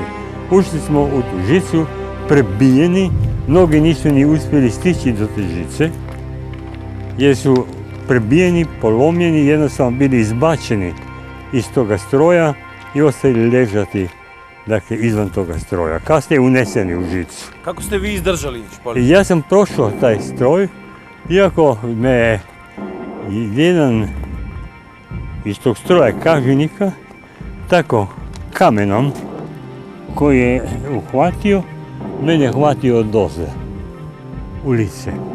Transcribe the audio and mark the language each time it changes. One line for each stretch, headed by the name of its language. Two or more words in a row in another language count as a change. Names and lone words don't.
Croatian: Ušli smo u tu žicu, prebijeni, mnogi nisu ni uspjeli stići do te žice, jer su prebijeni, polomljeni, jednostavno bili izbačeni iz toga stroja i ostali ležati, dakle, izvan toga stroja. Kasnije uneseni u žicu.
Serbian: Како сте ви издржали?
Croatian: I ja sam prošao taj stroj, iako me jedan iz tog stroja kažnjenika tako kamenom koji je uhvatio, mene hvatio od ozda u lice.